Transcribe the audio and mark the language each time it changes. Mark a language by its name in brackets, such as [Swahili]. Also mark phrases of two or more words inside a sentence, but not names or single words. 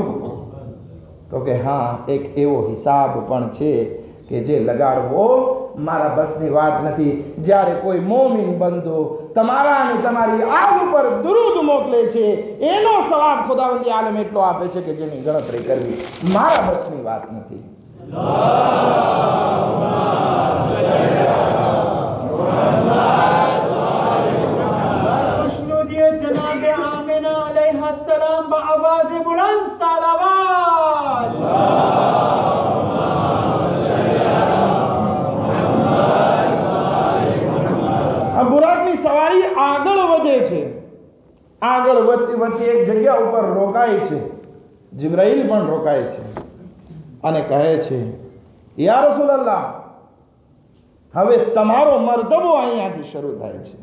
[Gujarati] તો કે હા, એક એવો હિસાબ પણ છે કે જે લગાડવો મારા બસની વાત નથી. જ્યારે કોઈ મોમિન બંદો તમારા અને તમારી આગ ઉપર દુરૂદ મોકલે છે, એનો સવાબ ખુદાવંદી આલમ એટલો આપે છે કે જેની ગણતરી કરવી મારા બસની વાત નથી. [Urdu] जनाबे आमिना अलैहिस्सलाम बाआवाज़ बुलंद सलावत. [Gujarati] આ બુરાકની સવારી આગળ વધે છે. આગળ વધતી વધતી એક જગ્યા ઉપર રોકાય છે. જિબ્રાઈલ પણ રોકાય છે અને કહે છે, [Arabic] يا رسول الله, [Gujarati] હવે તમારો મર્તબો અહીંયાથી શરૂ થાય છે.